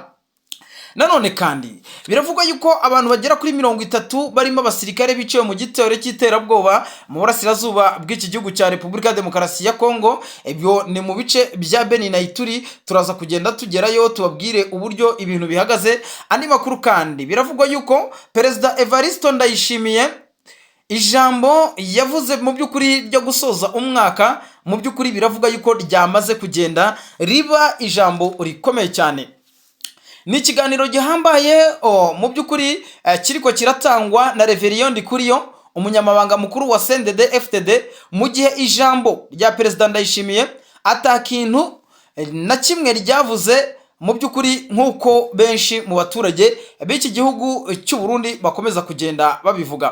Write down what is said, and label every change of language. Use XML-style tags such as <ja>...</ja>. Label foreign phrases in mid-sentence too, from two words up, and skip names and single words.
<rn>Nanone kandi biravugwa yuko abantu bagera kuri 30 barimo abasirikare biciwe mu gitero cy'iterabwoba mu burasirazuba bw'iki gihugu cya Repubulika Demokarasi ya Kongo. Ibyo ni mu bice bya Beni na Ituri. Turaza kugenda tugerayo tubabwire uburyo ibintu bihagaze. Andi makuru kandi biravugwa yuko Perezida Evaristo Ndayishimiye ijambo yavuze mu by'ukuri ryo gusoza umwaka, mu by'ukuri biravuga yuko ryamaze kugenda riba ijambo rikomeye cyane. Ni ikiganiro gihambaye mu by'ukuri kiriko kiratangwa na Reverien Ndikuriyo, umunyamabanga mukuru wa CNDD-FDD, mu gihe ijambo rya Perezida Ndayishimiye atakintu na kimwe ryavuze mu by'ukuri nk'uko benshi mu baturage b'iki gihugu cy'u Burundi bakomeza kugenda babivuga.</rn>